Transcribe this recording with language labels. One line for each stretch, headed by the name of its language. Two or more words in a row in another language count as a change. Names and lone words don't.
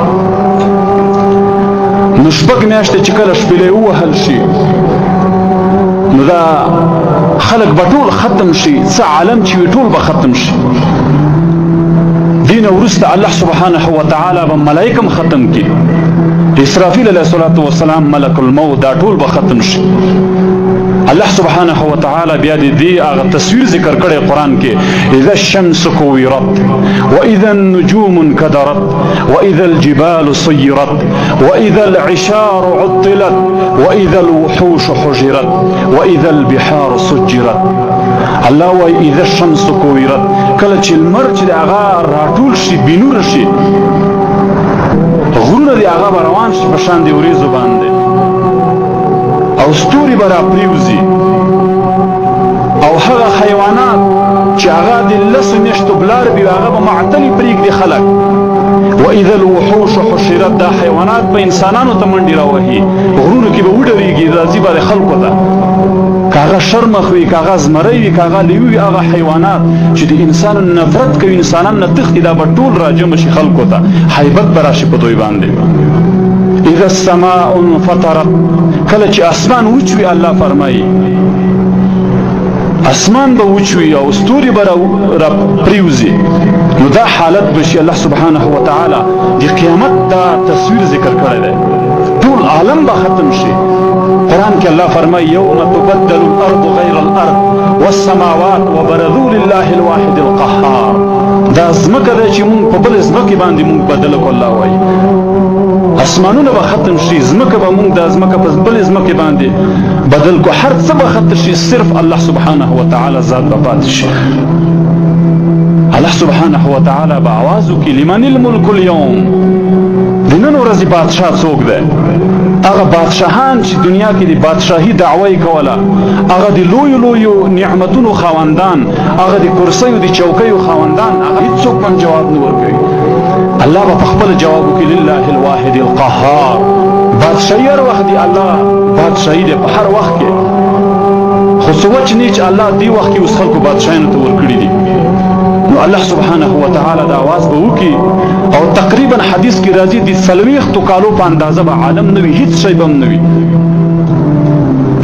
Pashto: نو 6 میاشتې چې کله شپېلې ووهل شي، نو دا خلک به ټول ختم شي، څه عالم چې وي ټول به ختم شي. دین وروسته الله
Arabic: سبحانه وتعالی
Pashto: به ملائکه هم ختم کړي، اسرافیل
Arabic: علیه السلام، ملک الموت،
Pashto: دا ټول به ختم شي. الله
Arabic: سبحانه وتعالى
Pashto: بیا دې هغه تصویر ذکر کړی قرآن کې،
Arabic: اذا الشمس كورت واذا النجوم انكدرت واذا الجبال سيرت واذا العشار عطلت واذا الوحوش حجرت واذا البحار سجرت.
Pashto: الله وای
Arabic: اذا الشمس كورت،
Pashto: کله چې لمر چې هغه راټول شي بنور شي، غرونه دې هغه روان شي په شان د وریځو باندې، او ستوري به راپریوزي، او هغه حیوانات چې هغه د 10 میاشتو بلار وي هغه به معطلې پرېږدي خلک.
Arabic: واذا الوحوش حشرت،
Pashto: دا حیوانات به انسانانو ته منډې راوهي، غرونو کې به وډرېږي، راځي به د خلکو ته، که هغه شرمخ وي، که هغه زمری وي، که هغه لیوي وي، هغه حیوانات چې د انسان نفرت کوي، انسانان نه تښتي، دا به ټول راجمع شي خلکو ته، حیبت به راشي په دوی باندې.
Arabic: اذا السماء انفطرت،
Pashto: کله چې اسمان وچوي، الله فرمایي اسمان به وچوي او ستوري به را پریوزي، نو دا حالت بشي. الله
Arabic: سبحانه وتعالی
Pashto: د قیامت دا تصویر ذکر کړی دی، ټول عالم به ختم شي. قرآن کې الله فرمایي
Arabic: یوم تبدل الارض غیر الارض والسماوات وبرزوا لله الواحد القهار.
Pashto: دا ځمکه ده چې مونږ په بل ځمکې باندې مونږ بدله کړو، الله وایي اسمانونه به ختم شي، ځمکه به مونږ دا ځمکه په بل ځمکې باندې بدل کو، هر څه به ختم شي، صرف الله
Arabic: سبحانه وتعالی
Pashto: ذات به پاتې شي. الله
Arabic: سبحانه وتعالی
Pashto: به आवाज وکړي
Arabic: لمن الملك اليوم،
Pashto: د نن ورځې بادشاه څوک دی؟ هغه بادشاهان چې دنیا کې د بادشاهي دعوه یې کوله، هغه د لویو لویو نعمتونو خاوندان، هغه د کرسیو د چوکیو خاوندان، هغه هیڅوک هم جواب نه ورکوي. الله به په خپل جواب وکړي
Arabic: لله الواحد القهار.
Pashto: بادشاهي هر وخت دی، الله بادشاهي دی په هر وخت کې، خو سوچ نه چې الله دی وخت کې اوس خلکو بادشاهانو ته ورکړي دي. نو الله
Arabic: سبحانه وتعالی
Pashto: دا आवाज به وکړي، او تقریبا حدیث کې راځي د 40 کالو په اندازه به عالم نه وي، هیڅ شی به هم نه وي.